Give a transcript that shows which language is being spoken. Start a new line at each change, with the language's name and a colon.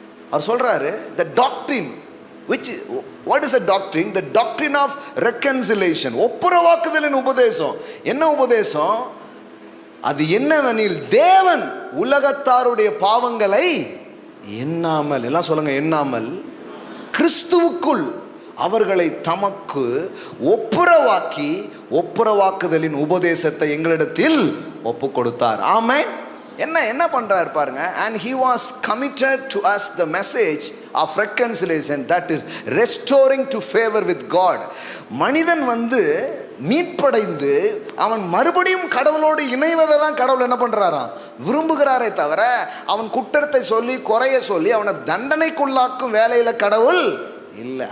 Tamil: அவர் சொல்றாரு,
English: the doctrine which what is a doctrine? The doctrine of reconciliation.
Tamil: ஒப்புரவாக்குதலின் உபதேசம். என்ன உபதேசம்? அது என்னவெனில் தேவன் உலகத்தாருடைய பாவங்களை எண்ணாமல், எல்லாம் சொல்லுங்க, எண்ணாமல் கிறிஸ்துவுக்குள் அவர்களை தமக்கு ஒப்புரவாக்கி ஒப்புரவாக்குதலின் உபதேசத்தை எங்களிடத்தில் ஒப்பு கொடுத்தார். ஆமென். என்ன பண்றாரு பாருங்க.
English: and he was committed to us the message of reconciliation, that is restoring to favor with God.
Tamil: மனிதன் மீட்படைந்து அவன் மறுபடியும் கடவுளோடு இணைவதை தான் கடவுள் என்ன பண்றாராம், விரும்புகிறாரே தவிர அவன் குற்றத்தை சொல்லி குறைய சொல்லி அவனை தண்டனைக்குள்ளாக்கும் வேலையில கடவுள் இல்லை.